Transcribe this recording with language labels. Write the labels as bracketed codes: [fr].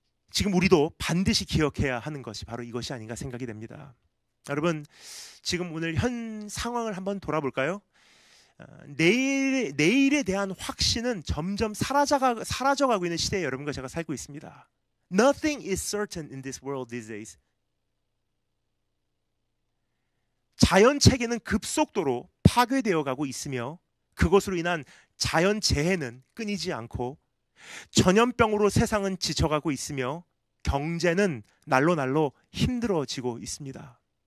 [ko] 지금 우리도 반드시 기억해야 하는 것이 바로 이것이 아닌가 생각이 됩니다. 여러분, 지금 오늘 현 상황을 한번 돌아볼까요? 내일에 대한 확신은 점점 사라져가고 있는 시대에 여러분과 제가 살고 있습니다. [en] Nothing is certain in this world these days. [ko] 자연 체계는 급속도로 파괴되어 가고 있으며 그것으로 인한 자연 재해는 끊이지 않고 전염병으로 세상은 지쳐가고 있으며 경제는 날로 힘들어지고 있습니다.